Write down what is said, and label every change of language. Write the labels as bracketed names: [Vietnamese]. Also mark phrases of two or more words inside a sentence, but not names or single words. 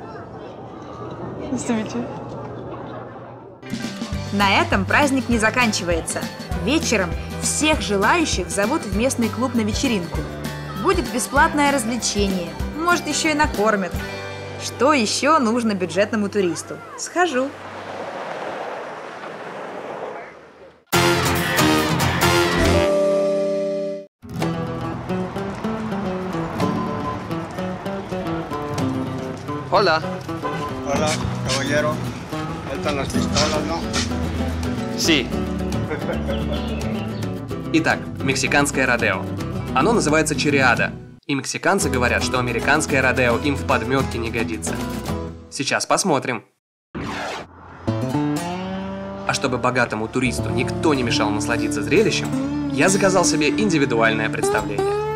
[Russian] На этом праздник не заканчивается. Вечером всех желающих зовут в местный клуб на вечеринку. Будет бесплатное развлечение, может, еще и накормят. Что еще нужно бюджетному туристу? Схожу. [Spanish] Hola. Hola, caballero. Están las pistolas, ¿no? Sí. [Russian] Итак, мексиканское родео. Оно называется чириада. И мексиканцы говорят, что американское родео им в подметке не годится. Сейчас посмотрим. А чтобы богатому туристу никто не мешал насладиться зрелищем, я заказал себе индивидуальное представление.